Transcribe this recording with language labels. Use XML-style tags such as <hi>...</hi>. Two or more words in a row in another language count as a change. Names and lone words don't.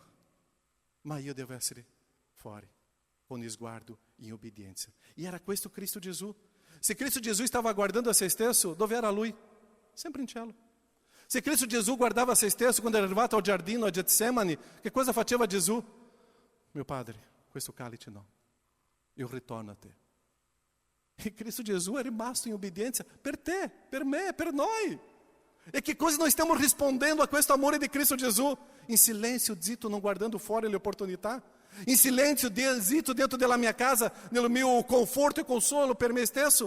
<it>Ma io devo essere fuori, con il sguardo in obbedienza. E era questo Cristo Gesù. Se Cristo Gesù stava guardando a se stesso, dove era Lui? Sempre in cielo. Se Cristo Gesù guardava a se stesso quando era arrivato al giardino, a Getsemani, che cosa faceva Gesù?</it> <pt>Meu Padre,</pt> <it>questo cálice no. Eu ritorno a te. E Cristo Gesù è rimasto in obbedienza per te, per me, per noi. E che cosa noi stiamo rispondendo a questo amore di Cristo Gesù? In silenzio, zitto, non guardando fuori le opportunità. In silenzio, zitto, dentro della mia casa, nel mio conforto e consolo per me stesso.</it>